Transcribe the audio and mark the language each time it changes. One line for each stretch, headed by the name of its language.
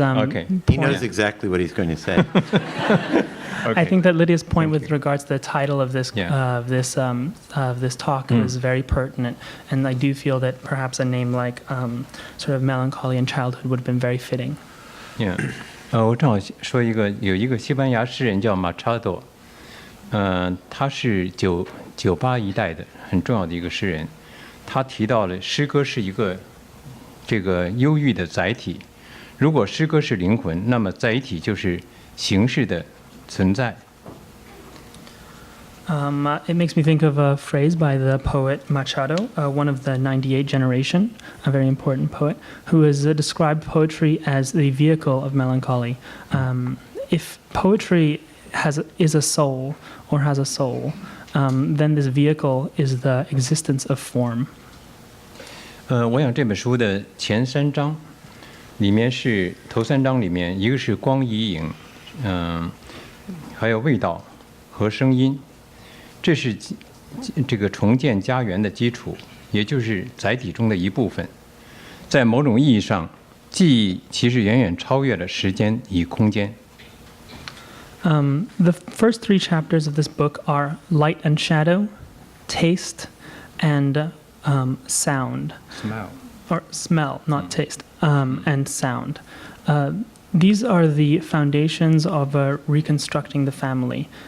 English: Okay. He knows exactly what he's going to say. Okay. I think that Lydia's point with regards to the title of this this talk is very pertinent, and I do feel that perhaps a name like sort of melancholy and childhood would have been very fitting. Yeah.
Chinese: 我正好说有一个西班牙诗人叫马查多，他是98一代的很重要的一个诗人，他提到了诗歌是一个这个忧郁的载体。如果诗歌是灵魂，那么载体就是形式的存在。
English: It makes me think of a phrase by the poet Machado, one of the 98 generation, a very important poet, who has described poetry as the vehicle of melancholy. If poetry is a soul or has a soul, then this vehicle is the existence of form.
Chinese: 我想这本书的前3章里面是头3章里面，一个是光与影，还有味道和声音。这是这个重建家园的基础，也就是载体中的一部分。在某种意义上，记忆其实远远超越了时间与空间。
English: The first 3 chapters of this book are light and shadow, taste, and sound. Smell. Or smell, not taste, and sound. These are the foundations of reconstructing the family.